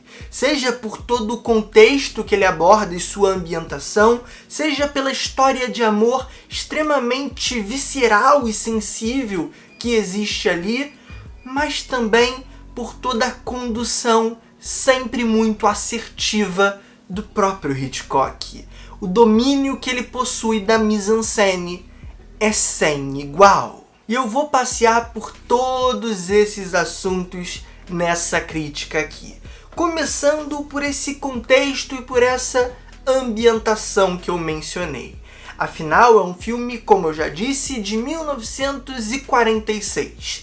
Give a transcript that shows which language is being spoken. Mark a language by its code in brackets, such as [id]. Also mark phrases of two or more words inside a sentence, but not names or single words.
[pt] Seja por todo o contexto que ele aborda e sua ambientação, seja pela história de amor extremamente visceral e sensível que existe ali, mas também por toda a condução sempre muito assertiva do próprio Hitchcock. O domínio que ele possui da [fr] mise-en-scène [pt] é sem igual. E eu vou passear por todos esses assuntos nessa crítica aqui. Começando por esse contexto e por essa ambientação que eu mencionei. Afinal, é um filme, como eu já disse, de 1946.